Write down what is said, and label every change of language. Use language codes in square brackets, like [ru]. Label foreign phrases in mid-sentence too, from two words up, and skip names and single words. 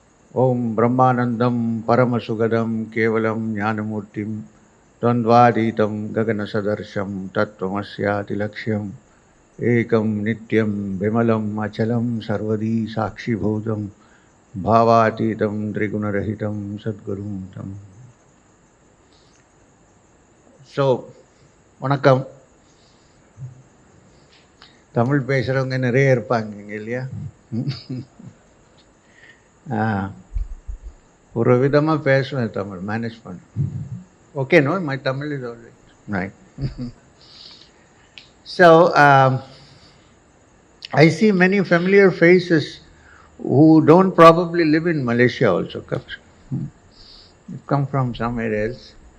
[sa] ॐ ब्रह्मानन्दं परमसुखदं केवलं ज्ञानमूर्तिं द्वन्द्वातीतं गगनसदृशं तत्त्वमस्य लक्ष्यं एकं नित्यं विमलं अचलं सर्वधी साक्षि भूतं भावातीतं त्रिगुणरहितं सद्गुरुं तं. [en] So, Vanakkam. [ta] Tamil பேசுறவங்க நிறைய இருப்பாங்க இங்க இல்லையா? ஒரு விதமா பேசுவேன் தமிழ் மேனேஜ் பண்ண. [en] Okay, no, my Tamil is all right. So, I see many familiar faces who don't probably live in Malaysia also. Come from somewhere else.